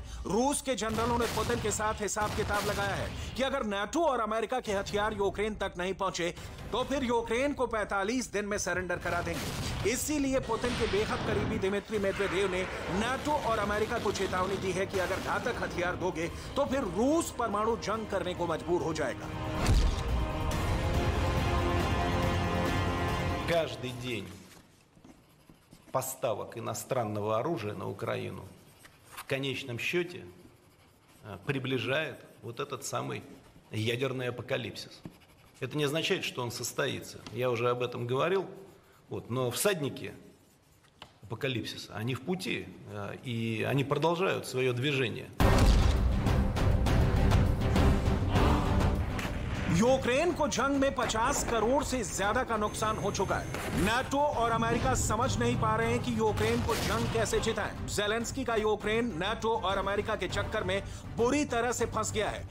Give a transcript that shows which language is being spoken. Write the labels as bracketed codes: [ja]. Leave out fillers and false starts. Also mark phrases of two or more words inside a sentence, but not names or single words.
[hi] रूस के जनरलों ने पुतिन के साथ हिसाब किताब लगाया है कि अगर नाटो और अमेरिका के हथियार यूक्रेन तक नहीं पहुंचे तो फिर यूक्रेन को 45 दिन में सरेंडर करा देंगे। इसीलिए पुतिन के बेहद करीबी दिमित्री मेदवेदेव ने नाटो और अमेरिका को चेतावनी दी है कि अगर घातक हथियार दोगे तो फिर रूस परमाणु जंग करने को मजबूर हो जाएगा। [ru] Каждый день поставок иностранного оружия на Украину в конечном счете приближает вот этот самый ядерный апокалипсис. Это не означает, что он состоится. Я уже об этом говорил. Но всадники апокалипсиса, они в пути, и они продолжают свое движение. [hi] यूक्रेन को जंग में 50 करोड़ से ज्यादा का नुकसान हो चुका है। नाटो और अमेरिका समझ नहीं पा रहे हैं कि यूक्रेन को जंग कैसे जिताएं। ज़ेलेंस्की का यूक्रेन नाटो और अमेरिका के चक्कर में बुरी तरह से फंस गया है।